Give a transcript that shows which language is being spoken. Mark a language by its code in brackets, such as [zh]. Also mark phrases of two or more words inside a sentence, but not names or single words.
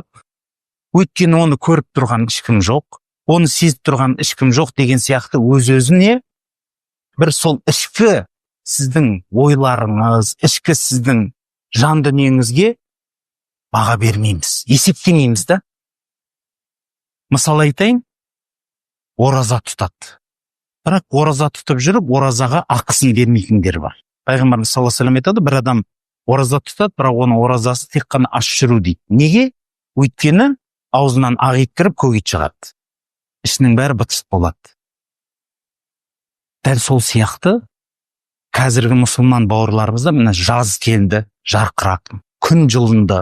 [kk] Өйткені оны көріп тұрған ешкім жоқ, оны сезіп тұрған ешкім жоқ деген сияқты өз-өзіне бір сол ішкі сіздің ойларыңыз, ішкі сіздің жан дүниеңізге баға бермейміз, есептемейміз, да? Мысалы айтайын, ораза тұтады. Бірақ ораза тұтып жүріп, оразаға ақысын бермейтіндер бар. Пайғамбарымыз [ar] صلى الله عليه وسلم [kk] айтады, бір адам ораза тұтады, бірақ оның оразасы тек қана аш жүру дейді. Неге? Өйткені аузынан ақ ит кіріп көк ит шығады. Ішінің бәрі быт-шыт болады. Дәл сол сияқты қазіргі мұсылман бауырларымызда міне жаз келді, жарқырақ, күн жылынды.